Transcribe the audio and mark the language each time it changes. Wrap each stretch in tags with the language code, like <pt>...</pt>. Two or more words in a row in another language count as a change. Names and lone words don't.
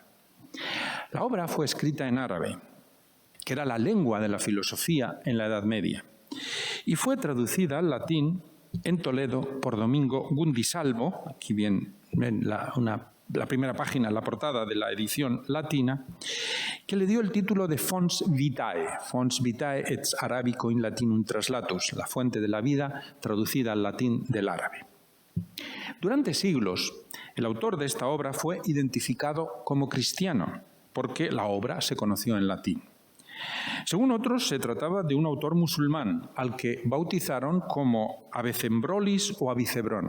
<es>La obra fue escrita en árabe, que era la lengua de la filosofía en la Edad Media, y fue traducida al latín en Toledo por Domingo Gundisalvo. Aquí ven la primera página, la portada de la edición latina, que le dio el título de Fons Vitae.</es> <la>Fons Vitae et Arabico in Latinum Translatus,</la> <es>la fuente de la vida traducida al latín del árabe. Durante siglos, el autor de esta obra fue identificado como cristiano, porque la obra se conoció en latín. Según otros, se trataba de un autor musulmán, al que bautizaron como Abecembrolis o Avicebrón.</es>